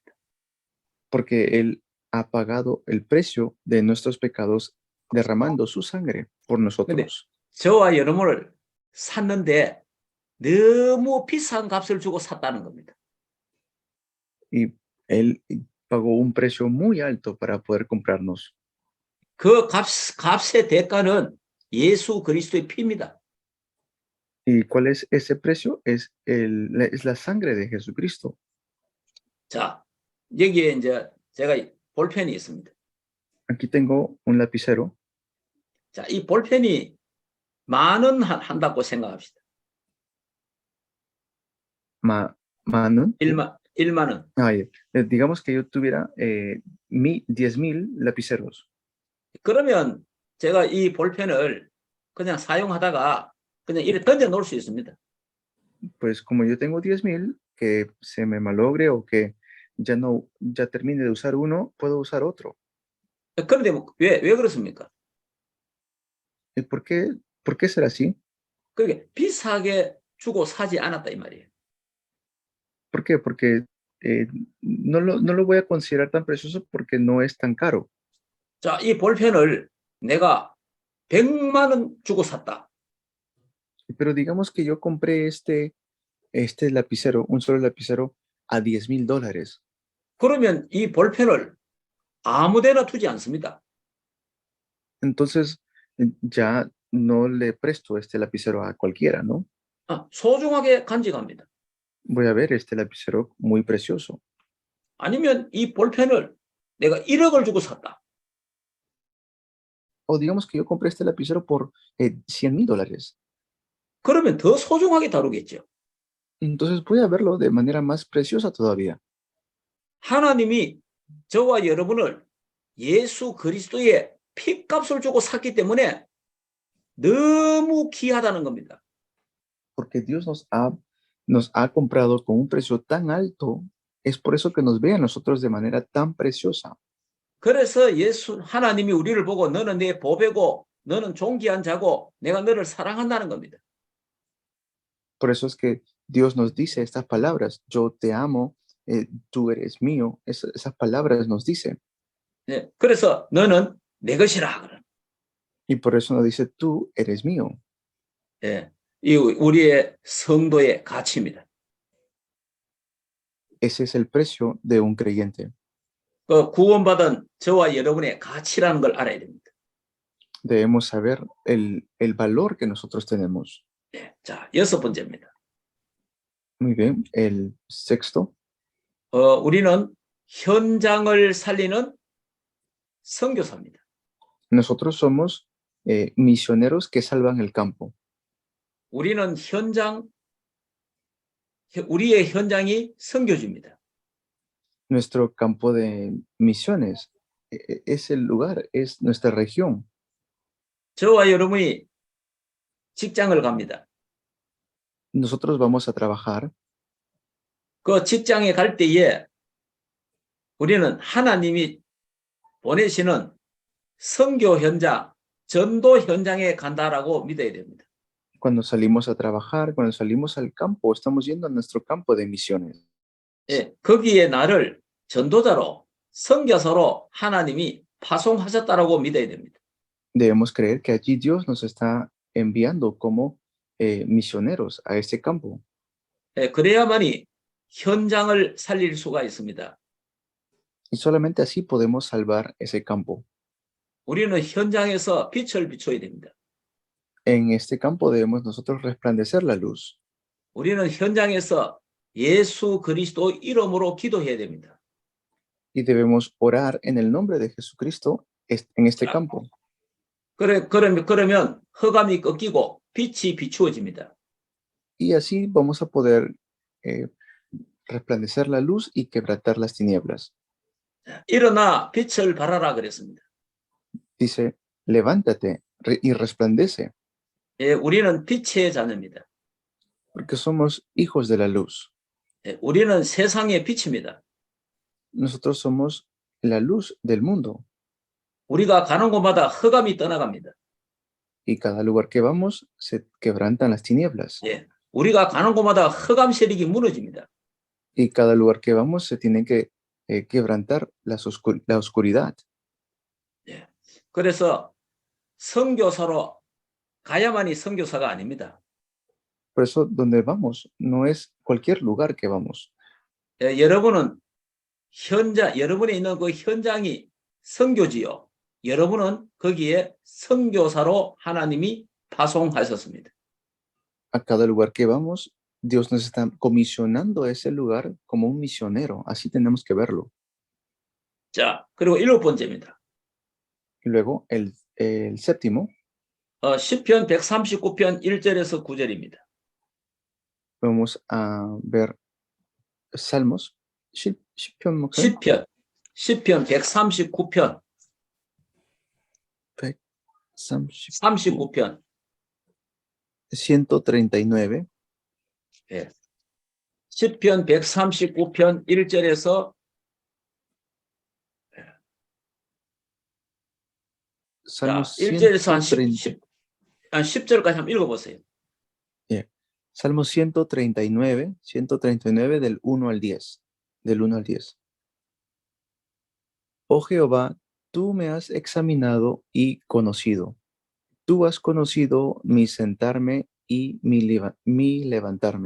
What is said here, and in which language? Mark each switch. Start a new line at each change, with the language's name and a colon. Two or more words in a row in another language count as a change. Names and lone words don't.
Spanish: Porque Él ha pagado el precio de nuestros pecados derramando su sangre por nosotros.
Korean: 저와 여러분을 샀는데 너무 비싼 값을 주고 샀다는 겁니다.
Spanish: Y Él pagó un precio muy alto para poder comprarnos.
Korean: 그 값의 대가는 예수 그리스도의 피입니다.
Spanish: ¿Y cuál es ese precio? Es la sangre de Jesucristo.
Korean: 자, 여기에 이제 제가 볼펜이 있습니다.
Spanish: Aquí tengo un lapicero.
Korean: 자, 이 볼펜이 10,000원 한다고 생각합시다. ¿Manun? 1만 원.
Spanish: Digamos que yo tuviera 10,000 lapiceros.
Korean: 그러면 제가 이 볼펜을 그냥 사용하다가 그냥 이렇게 던져 놓을 수 있습니다.
Spanish: Pues como yo tengo 10,000, que se me malogre o que ya termine de usar uno, puedo usar otro.
Korean: 그런데 왜 그렇습니까?
Spanish: ¿Y por qué será así?
Korean: 그게 비싸게 주고 사지 않았다 이 말이에요.
Spanish: ¿Por qué? Porque no lo voy a considerar tan precioso porque no es tan caro.
Korean: 자, 이 볼펜을 내가 100만 원 주고 샀다.
Spanish: Pero digamos que yo compré este lapicero, un solo lapicero, a $10,000.
Korean: 그러면 이 볼펜을 아무데나 두지 않습니다.
Spanish: Entonces ya no le presto este lapicero a cualquiera, ¿no?
Korean: 소중하게 간직합니다.
Spanish: Voy a ver este lapicero muy precioso.
Korean: 아니면 이 볼펜을 내가 1억을 주고 샀다.
Spanish: O digamos que yo compré este lapicero por $100,000.
Korean: 그러면 더 소중하게 다루겠죠.
Spanish: Entonces voy a verlo de manera más preciosa todavía.
Korean: 하나님이 저와 여러분을 예수 그리스도의 피값을 주고 샀기 때문에 너무 귀하다는 겁니다.
Spanish: Porque Dios nos ha comprado con un precio tan alto, es por eso que nos ve a nosotros de manera tan preciosa.
Korean: 그래서 하나님이 우리를 보고 너는 내 보배고 너는 존귀한 자고 내가 너를 사랑한다는 겁니다.
Spanish: Por eso es que Dios nos dice estas palabras, yo te amo, tú eres mío. Esas palabras nos dice.
Korean: 네, 그래서 너는 내 것이라.
Spanish: Y por eso nos dice, tú eres mío.
Korean: 네, 이 우리의 성도의 가치입니다.
Spanish: Ese es el precio de un creyente.
Korean: 구원받은 저와 여러분의 가치라는 걸 알아야 됩니다.
Spanish: Debemos saber el valor que nosotros tenemos.
Korean: 네, 자, 6번째입니다.
Spanish: Muy bien, el sexto.
Korean: 우리는 현장을 살리는 선교사입니다.
Spanish: Nosotros somos misioneros que salvan el campo.
Korean: 우리는 현장 우리의 현장이 선교지입니다.
Spanish: Nuestro campo de misiones es el lugar, es nuestra región.
Korean: 저와 여러분이 직장을 갑니다.
Spanish: Nosotros vamos a trabajar.
Korean: 그 직장에 갈 때에 우리는 하나님이 보내시는 선교 현장, 전도 현장에 간다라고 믿어야 됩니다.
Spanish: Cuando salimos a trabajar, cuando salimos al campo, estamos yendo a nuestro campo de misiones.
Korean: 예, 거기에 나를 전도자로, 선교사로 하나님이 파송하셨다라고 믿어야 됩니다.
Spanish: Debemos creer que allí Dios nos está enviando como misioneros a ese campo.
Korean: 예, 그래야만이 현장을 살릴 수가 있습니다.
Spanish: Y solamente así podemos salvar ese campo.
Korean: 우리는 현장에서 빛을 비춰야 됩니다.
Spanish: En este campo debemos nosotros resplandecer la luz.
Korean: 우리는 현장에서 예수 그리스도 이름으로 기도해야 됩니다.
Spanish: Y debemos orar en el nombre de Jesucristo en este campo.
Korean: 그러면 흑암이 꺾이고 빛이 비추어집니다.
Spanish: Y así vamos a poder resplandecer la luz y quebrantar las tinieblas.
Korean: 일어나 빛을 발하라 그랬습니다.
Spanish: Dice, levántate y resplandece,
Korean: 예, 우리는 빛의 자녀입니다.
Spanish: porque somos hijos de la luz.
Korean: 예, 우리는 세상의 빛입니다.
Spanish: Nosotros somos la luz del mundo.
Korean: 우리가 가는 곳마다 흑암이 떠나갑니다.
Spanish: Y cada lugar que vamos se quebrantan las tinieblas.
Korean: 예, 우리가 가는 곳마다 흑암 세력이 무너집니다.
Spanish: Y cada lugar que vamos se tiene que quebrantar la oscuridad.
Korean: 예, 그래서 선교사로 가야만이 선교사가 아닙니다.
Spanish: Por eso donde vamos no es cualquier lugar que vamos.
Korean: 예, 여러분은 여러분이 있는 그 현장이 선교지요. 여러분은 거기에 선교사로 하나님이 파송하셨습니다.
Spanish: A cada lugar que vamos, Dios nos está comisionando a ese lugar como un misionero. Así tenemos que verlo.
Korean: 자, 그리고 7번째입니다.
Spanish: Y luego el séptimo,
Korean: 시편 139편 1절에서 9절입니다.
Spanish: vamos a ver Salmos.
Korean: 시편 139편 39편 139. 예. 시편 139편 1절에서 Salmos 1절에서 한 130. 10절까지 한번 읽어보세요.
Spanish: Salmos 139 del 1 al 10. Del 1 al 10. Oh Jehová, tú me has examinado y conocido. Tú has conocido mi sentarme y mi levantarme.